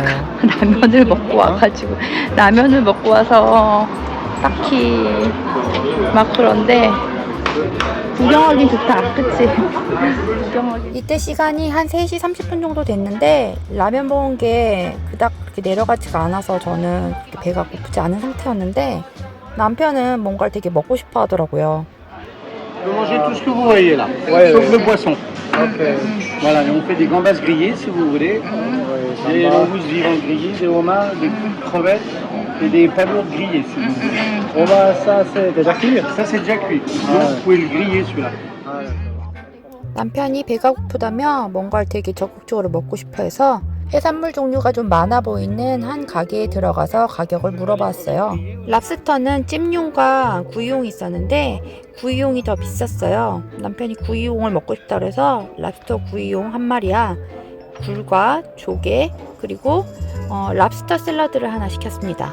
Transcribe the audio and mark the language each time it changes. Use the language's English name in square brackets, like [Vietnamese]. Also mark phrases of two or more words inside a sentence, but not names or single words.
[Korean] 라면을 먹고 와가지고 라면을 먹고 와서 딱히 막 그런데 구경하긴 좋다. 그치? 구경하긴. 이때 시간이 한 3시 30분 정도 됐는데 라면 먹은 게 그닥 그렇게 내려가지가 않아서 저는 그렇게 배가 고프지 않은 상태였는데 남편은 뭔가를 되게 먹고 싶어 하더라고요. [French] Vous mangez tout ce que vous voyez là, sauf le poisson. Voilà, et on fait des gambas grillées si vous voulez, des langoustes vivantes grillées, des homards, des crevettes et des palourdes grillées si vous voulez. ça c'est déjà cuit. Ça c'est déjà cuit, donc vous pouvez le griller celui-là. [Korean] 남편이 배가 고프다며 뭔가를 되게 적극적으로 먹고 싶어 해서 해산물 종류가 좀 많아 보이는 한 가게에 들어가서 가격을 물어봤어요. 랍스터는 찜용과 구이용이 있었는데 구이용이 더 비쌌어요. 남편이 구이용을 먹고 싶다 그래서 랍스터 구이용 한 마리와 굴과 조개 그리고 랍스터 샐러드를 하나 시켰습니다.